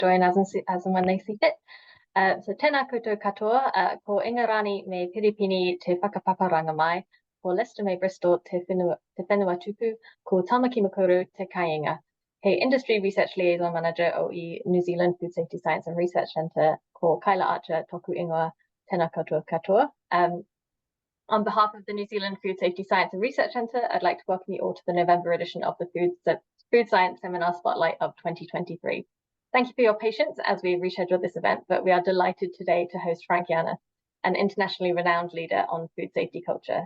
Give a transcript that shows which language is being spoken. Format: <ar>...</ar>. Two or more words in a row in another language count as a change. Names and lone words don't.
<en>join as and when they see fit.</en> <mi>So tēnā koutou katoa, ko ingarani me Piripini te whakapaparanga mai, ko Leicester me Bristol te whenua tupu, ko Tamaki Makaurau te kāinga.</mi> <en>He Industry Research Liaison Manager o i New Zealand Food Safety Science and Research Centre,</en> <mi>ko Kyla Archer toku ingoa, tēnā koutou katoa.</mi> <en>On behalf of the New Zealand Food Safety Science and Research Centre, I'd like to welcome you all to the November edition of the Food Science Seminar Spotlight of 2023. Thank you for your patience as we rescheduled this event, but we are delighted today to host Frank Janner, an internationally renowned leader on food safety culture.</en>